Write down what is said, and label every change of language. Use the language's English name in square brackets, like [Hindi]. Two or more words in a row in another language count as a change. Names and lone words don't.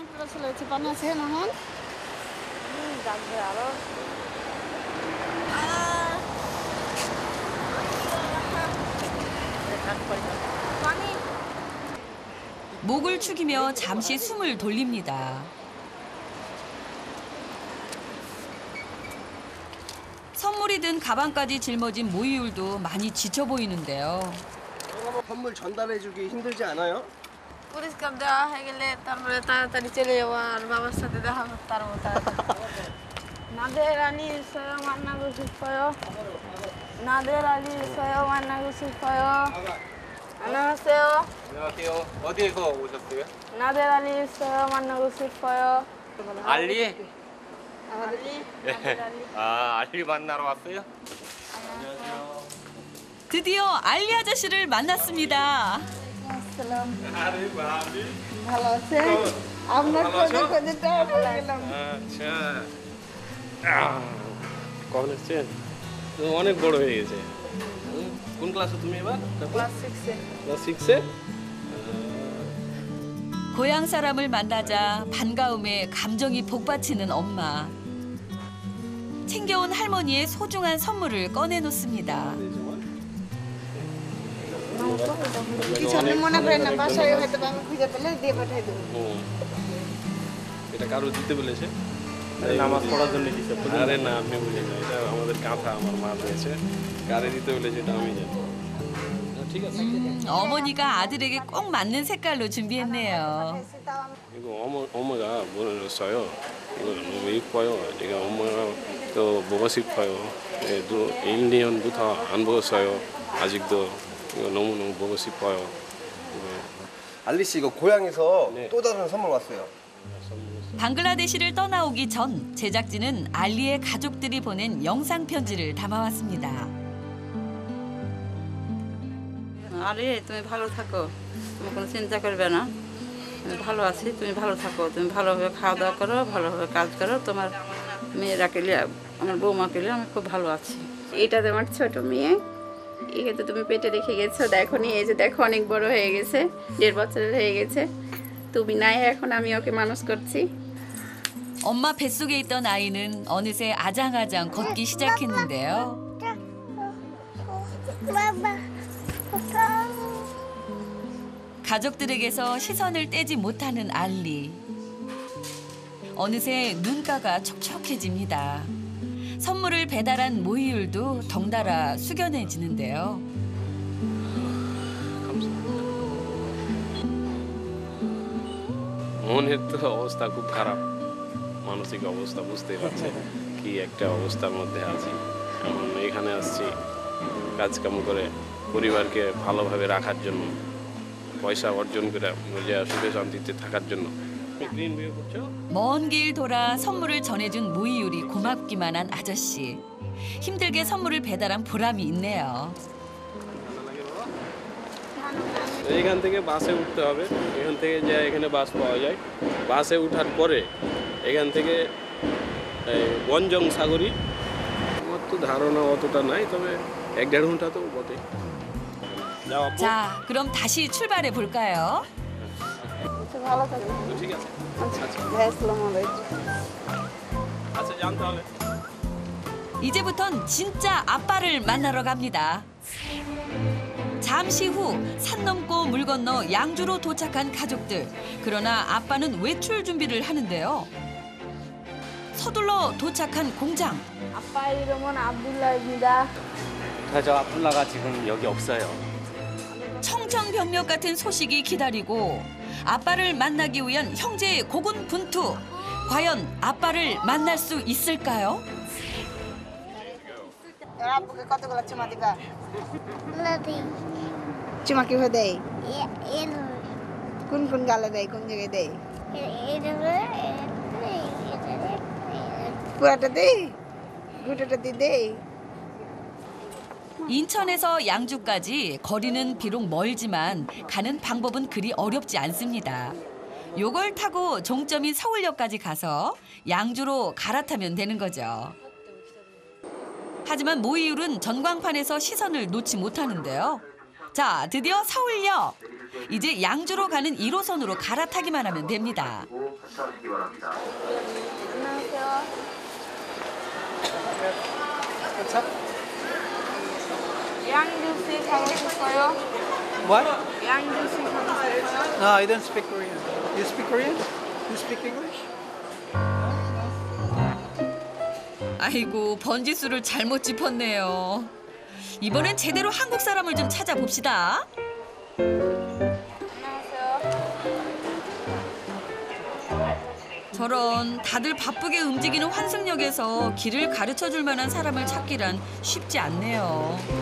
[Korean] 목을 축이며 잠시 숨을 돌립니다. 선물이 든 가방까지 짊어진 모이율도 많이 지쳐 보이는데요. 선물 전달해주기 힘들지 않아요? [Bangla] পুরস্কার দেওয়া হয়ে গেলে তারপরে তাড়াতাড়ি চলে যাবো আর বাবার সাথে দেখা করতে পারবো তাড়াতাড়ি. [Korean] 나들 아니 있어요. 만나고 싶어요. 나들 알리 있어요. 만나고 싶어요. 안녕하세요. 안녕하세요. 어디에서 오셨어요? 나들 알리 있어요. 만나고 싶어요. 알리? 알리? 알리 만나러 왔어요? 드디어 알리 아저씨를 만났습니다. [Bangla] ভালো আছেন? আপনার খোঁজে খোঁজে তো পড়ে গেলাম। আচ্ছা কখন এসছেন? অনেক বড় হয়ে গেছে। কোন ক্লাসে তুমি এবার? ক্লাস 6-এ। ক্লাস 6-এ? [Korean] 고향 사람을 만나자 반가움에 감정이 복받치는 엄마. 챙겨온 할머니의 소중한 선물을 꺼내놓습니다. [Bangla] কিছু আপনি মনে করেন না, বাসায় হয়তো আমি খুঁজে পেলে দিয়ে পাঠিয়ে দেবো। এটা কারো দিতে বলেছে? নামাজ পড়ার জন্য দিতে। আরে না, আপনি বুঝেন না, এটা আমাদের কাঁথা আমার মা দিয়েছে। কারে দিতে বলেছে এটা আমি জানি। ঠিক আছে। [Korean] 어머니가 아들에게 꼭 맞는 색깔로 준비했네요. 이거 엄마가 보내줬어요. 이거 너무 이뻐요. 제가 엄마가 또 보고 싶어요. 또 1년부터 안 보았어요. 아직도 이거 너무너무 보고 싶어요. 알리 씨 이거 고향에서 또 다른 선물 왔어요. 방글라데시를 떠나오기 전 제작진은 알리의 가족들이 보낸 영상 편지를 담아왔습니다. [Bangla] আরে তুমি ভালো থাকো, তুমি কোনো চিন্তা করবে না, আমি ভালো আছি, তুমি ভালো থাকো, তুমি ভালোভাবে খাওয়া দাওয়া করো, ভালোভাবে কাজ করো, তোমার মেয়েরাকে নিয়ে আমার বৌমাকে নিয়ে আমি খুব ভালো আছি। এটা তোমার ছোট মেয়ে, একে তো তুমি পেটে রেখে গেছো, দেখো নি, এই যে দেখো অনেক বড় হয়ে গেছে, 1.5 বছরের হয়ে গেছে। তুমি নাই, এখন আমি ওকে মানুষ করছি। [Korean] 엄마 뱃속에 있던 아이는 어느새 아장아장 걷기 시작했는데요. 가족들에게서 시선을 떼지 못하는 알리. 어느새 눈가가 촉촉해집니다. 선물을 배달한 모이율도 덩달아 숙연해지는데요. [Bangla] মনের তো অবস্থা খুব খারাপ, মানসিক অবস্থা বুঝতেই পারছে কি একটা অবস্থার মধ্যে আছি। এখন এখানে আসছি কাজকাম করে পরিবারকে ভালোভাবে রাখার জন্য, পয়সা অর্জন করে সুখে শান্তিতে থাকার জন্য। [Korean] 먼 길 돌아 선물을 전해준 모이율이 고맙기만 한 아저씨. 힘들게 선물을 배달한 보람이 있네요. [Bangla] এইখান থেকে বাসে উঠতে হবে, এখান থেকে যে এখানে বাস পাওয়া যায়, বাসে ওঠার পরে এখান থেকে বনজং সাগরী, আমার তো ধারণা অতটা নাই, তবে 1-1.5 ঘন্টা তো বটে। [Korean] 자, 그럼 다시 출발해 볼까요? [Bangla] ভালো থাকবেন। ঠিক আছে। [Arabic] السلام عليكم. [Bangla] আচ্ছা, যান তাহলে। [Korean] 이제부턴 진짜 아빠를 만나러 갑니다. 잠시 후 산 넘고 물 건너 양주로 도착한 가족들. 그러나 아빠는 외출 준비를 하는데요. 서둘러 도착한 공장. 아빠 이름은 압둘라입니다. 저 압둘라가 지금 여기 없어요. 청천벽력 같은 소식이 기다리고 아빠를 만나기 위한 형제의 고군분투. 과연 아빠를 만날 수 있을까요? [Bangla] আব্বুকে কতগুলো চুমা দিবা? চুমা কিভাবে দেয়? কোন কোন গালে দেয়, কোন জায়গায় দেয়? পুরাটা দেয়? গুটাটা দিয়ে দেয়? [Korean] 인천에서 양주까지 거리는 비록 멀지만 가는 방법은 그리 어렵지 않습니다. 요걸 타고 종점인 서울역까지 가서 양주로 갈아타면 되는 거죠. 하지만 모이율은 전광판에서 시선을 놓지 못하는데요. 자, 드디어 서울역. 이제 양주로 가는 1호선으로 갈아타기만 하면 됩니다. 안녕하세요. 양주시 가고 싶어요. [English] What? [Korean] 양주시 가고 싶어요. [English] No, I don't speak Korean. You speak Korean? You speak English? [Korean] 아이고, 번지수를 잘못 짚었네요. 이번엔 제대로 한국 사람을 좀 찾아봅시다. 안녕하세요. 저 저런 다들 바쁘게 움직이는 환승역에서 길을 가르쳐줄 만한 사람을 찾기란 쉽지 않네요.